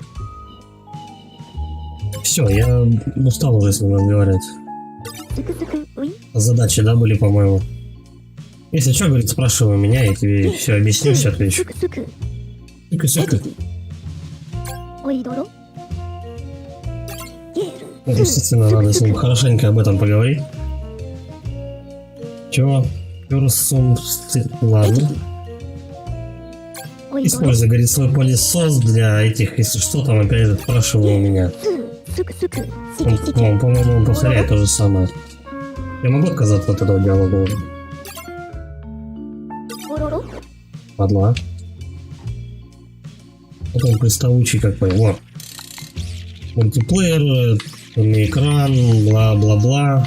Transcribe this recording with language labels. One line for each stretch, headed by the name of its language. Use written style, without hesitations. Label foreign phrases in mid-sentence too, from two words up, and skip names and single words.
Russian: Все, я устал уже с ним разговаривать. Задачи, да, были, по-моему. Если что, говорит, спрашивай меня, я тебе все объясню, все отвечу. Сука. おいどろ Ну, действительно, надо с ним хорошенько об этом поговорить. Чего? Персум... Ладно. おいどろ Используй, говорит, свой пылесос для этих, если что, там опять же спрашивал у меня. すくすく Он, すきすき по-моему, он повторяет то же самое. Я могу отказаться от этого диалога? おろろ Ладно. Вот он приставучий какой. Вот. Мультиплеер, экран, бла-бла-бла.